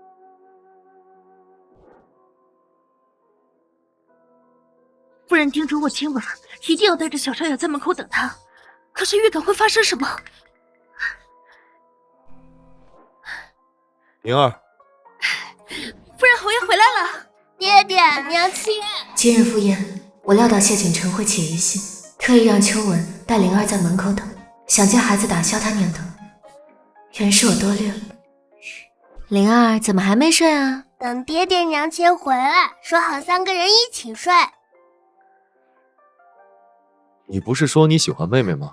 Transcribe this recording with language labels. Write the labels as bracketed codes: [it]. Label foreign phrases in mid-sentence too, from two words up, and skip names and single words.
[zh] 夫人叮囑我今晚一定要帶着小少爺在門口等他，可是預感會發生什麼？靈兒，夫人侯爺回來了。爹爹，娘親，今日赴宴， 我料到謝景晨會起疑心，特意讓秋文带灵兒在門口等，想借孩子打消他念頭。原是我多慮了。灵兒怎麼還沒睡啊？等爹爹娘亲回來，說好3個人一起睡。你不是说你喜歡妹妹嗎？